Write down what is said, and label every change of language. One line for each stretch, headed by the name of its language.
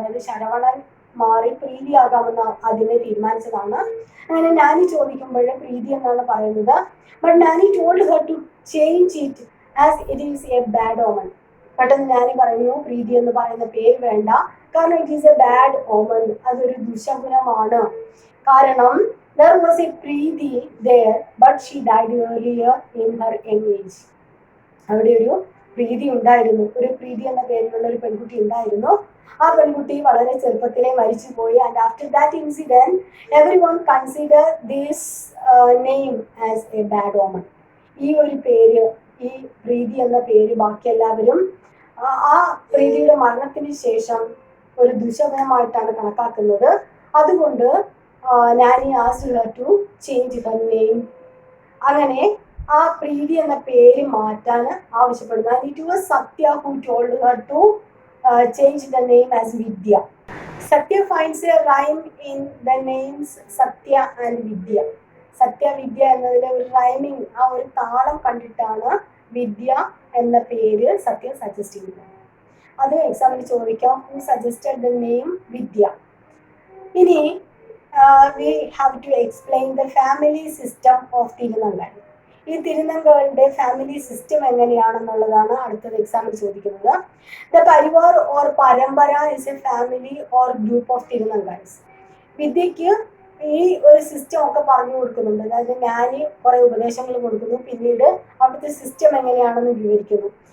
Malayalam: അതായത് ശരവണൻ മാറി പ്രീതിയാകാമെന്ന് ആദ്യമേ തീരുമാനിച്ചതാണ്. അങ്ങനെ നാനി ചോദിക്കുമ്പോൾ പ്രീതി എന്നാണ് പറയുന്നത്.
English: But Nani told her to change it as it is a bad omen.
Malayalam: പെട്ടെന്ന് നാനി പറഞ്ഞു പ്രീതി എന്ന് പറയുന്ന പേര് വേണ്ട, കാരണം
English: it is a bad omen,
Malayalam: അതൊരു ദുശകുനമാണ്.
English: കാരണം there was a Preeti there, but she died earlier in her young age.
Malayalam: അവിടെ ഒരു പ്രീതി ഉണ്ടായിരുന്നു, ഒരു പ്രീതി എന്ന പേരിലുള്ള ഒരു പെൺകുട്ടി ഉണ്ടായിരുന്നു. ആ പെൺകുട്ടി വളരെ ചെറുപ്പത്തിലെ മരിച്ചുപോയി.
English: And after that incident every one consider this name as a bad omen.
Malayalam: ഈ ഒരു പേര്, ഈ പ്രീതി എന്ന പേര് ബാക്കി എല്ലാവരും ആ പ്രീതിയുടെ മരണത്തിന് ശേഷം ഒരു ദുശകരമായിട്ടാണ് കണക്കാക്കുന്നത്.
English: അതുകൊണ്ട് Nani asked her to change her name.
Malayalam: അങ്ങനെ ആ പ്രീതി എന്ന പേര് മാറ്റാൻ ആവശ്യപ്പെടുന്നു.
English: And it was Satya who told her to change the name as Vidya. Satya finds a rhyme in the names Satya and Vidya.
Malayalam: സത്യ വിദ്യ എന്നതിലെ ഒരു റൈമിങ്, ആ ഒരു താളം കണ്ടിട്ടാണ് വിദ്യ എന്ന പേര് സത്യ സജസ്റ്റ് ചെയ്യുന്നത്. അത് എക്സാമിന് ചോദിക്കാം,
English: Who suggested the name Vidya. ഇനി we have to explain the family system of Thirunangai.
Malayalam: ഈ തിരുനങ്കകളുടെ ഫാമിലി സിസ്റ്റം എങ്ങനെയാണെന്നുള്ളതാണ് അടുത്തത് എക്സാമിൽ ചോദിക്കുന്നത്.
English: The parivar or parampara is a family or group of Thirunangais.
Malayalam: വിദ്യക്ക് ഈ ഒരു സിസ്റ്റം ഒക്കെ പറഞ്ഞു കൊടുക്കുന്നുണ്ട്. അതായത് ഞാൻ കുറെ ഉപദേശങ്ങൾ കൊടുക്കുന്നു, പിന്നീട് അവിടുത്തെ സിസ്റ്റം എങ്ങനെയാണെന്ന് വിവരിക്കുന്നു.